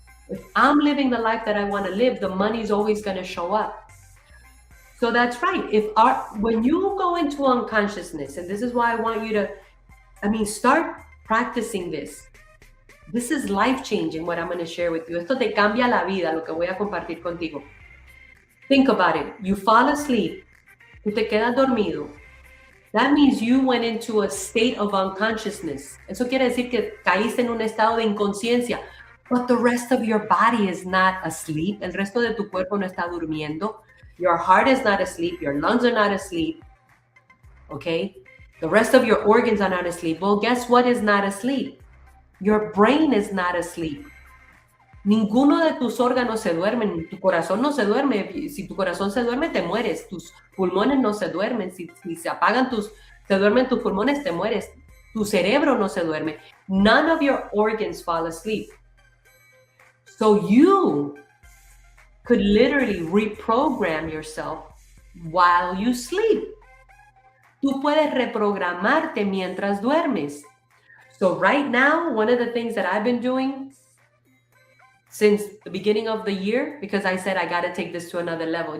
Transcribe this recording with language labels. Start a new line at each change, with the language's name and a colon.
English: If I'm living the life that I want to live, the money is always going to show up. So that's right. When you go into unconsciousness, and this is why I want you to, start practicing this. This is life-changing, what I'm going to share with you.
Spanish: Esto te cambia la vida, lo que voy a compartir contigo.
English: Think about it. You fall asleep.
Spanish: Tú te quedas dormido.
English: That means you went into a state of unconsciousness.
Spanish: Eso quiere decir que caíste en un estado de inconsciencia.
English: But the rest of your body is not asleep.
Spanish: El resto de tu cuerpo no está durmiendo.
English: Your heart is not asleep. Your lungs are not asleep. Okay? The rest of your organs are not asleep. Well, guess what is not asleep? Your brain is not asleep.
Spanish: Ninguno de tus órganos se duermen. Tu corazón no se duerme. Si tu corazón se duerme, te mueres. Tus pulmones no se duermen. Si se duermen tus pulmones, te mueres. Tu cerebro no se duerme.
English: None of your organs fall asleep. So you could literally reprogram yourself while you sleep.
Spanish: Tú puedes reprogramarte mientras duermes.
English: So right now, one of the things that I've been doing since the beginning of the year, because I said I got to take this to another level.